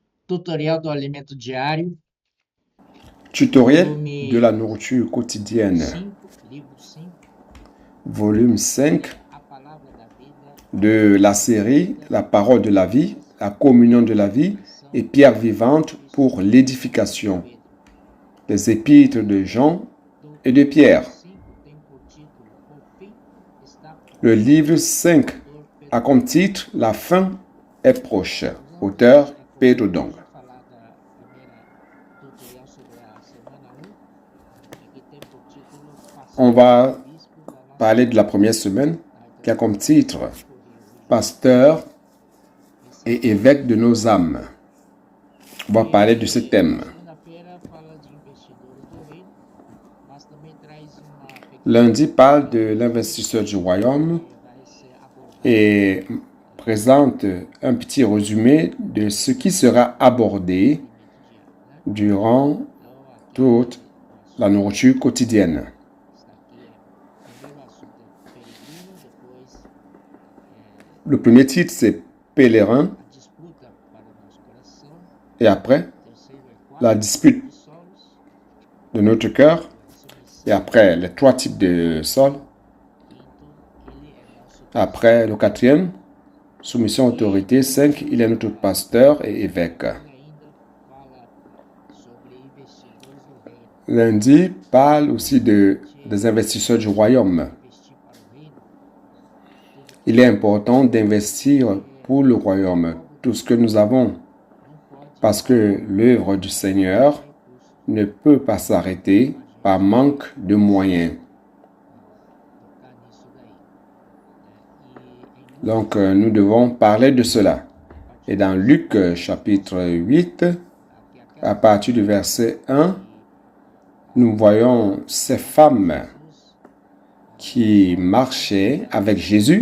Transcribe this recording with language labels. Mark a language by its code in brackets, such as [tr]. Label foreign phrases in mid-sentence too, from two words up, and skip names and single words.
[pt] Tutorial do alimento diário, [fr] Tutoriel de la volume nourriture quotidienne, 5, [pt] livro 5, volume 5 a palavra da vida, [fr] de la série La parole de la vie, la communion de la vie et pierre vivante pour l'édification, Pedro. les épîtres de Jean [pt] Do [fr] et de Pierre. [pt] 5 tem por título O fim está [fr] Le livre 5 [pt] autor Pedro. [fr] a comme titre La fin est proche, [pt] Nós vamos, [fr] auteur Pedro Dong. [pt] hoje falar da primeira tutorial sobre a semana 1, que tem por título [fr] On [pt] Pastor [fr] va [pt] e Bispo da nossa [fr] parler de la première semaine qui a comme titre [pt] corrida. [fr] Pasteur et évêque de nos âmes. On va parler de ce thème. [pt] Segunda-feira fala de investidores do reino, mas também traz uma pequena [fr] Lundi parle de l'investisseur du royaume [pt] que vai ser abordada [fr] et présente un petit résumé de ce qui sera abordé [pt] no alimento diário, né? [fr] durant [pt] Então, aqui [fr] toute [pt] o [fr] la nourriture quotidienne. [pt] está aqui primeiro o assunto é peregrino, depois [fr] Le premier titre, c'est Pèlerin, [pt] a disputa para o nosso coração, [fr] et après, [pt] terceiro é [fr] la [pt] quatro [fr] dispute [pt] de solos, [fr] de notre cœur, [pt] submissão, [fr] et après, les 3 types de sol, [pt] quinto, ele é nosso [fr] après, le 4e, soumission autorité, 5, il est notre pasteur et évêque. [pt] Ele ainda fala sobre investidores do reino. [fr] Lundi parle aussi des investisseurs du royaume. [pt] Investir para o reino, [fr] Il est important d'investir pour le royaume tout ce que nous avons, [pt] não pode [fr] parce que l'œuvre du Seigneur [pt] recurso [fr] ne peut pas s'arrêter par manque de moyens. [pt] tocar nisso daí. [fr] Donc, nous devons parler de cela. Et dans Luc chapitre 8, à partir du verset 1, nous voyons ces femmes qui marchaient avec Jésus.